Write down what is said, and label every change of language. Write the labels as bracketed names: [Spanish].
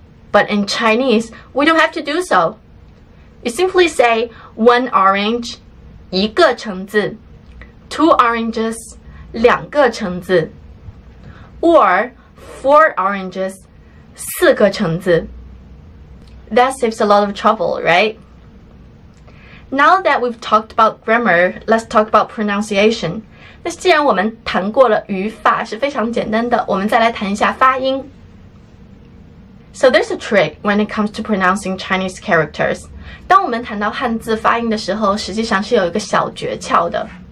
[English] But in Chinese, we don't have to do so. You simply say 1 orange, [Chinese] 一个橙子, [English] 2 oranges, [Chinese] 两个橙子, [English] or 4 oranges, [Chinese] 四个橙子. [English] That saves a lot of trouble, right? Now that we've talked about grammar, let's talk about pronunciation. [Chinese] 那既然我们谈过了语法是非常简单的，我们再来谈一下发音。 [English] So there's a trick when it comes to pronouncing Chinese characters. [Chinese] 当我们谈到汉字发音的时候，实际上是有一个小诀窍的。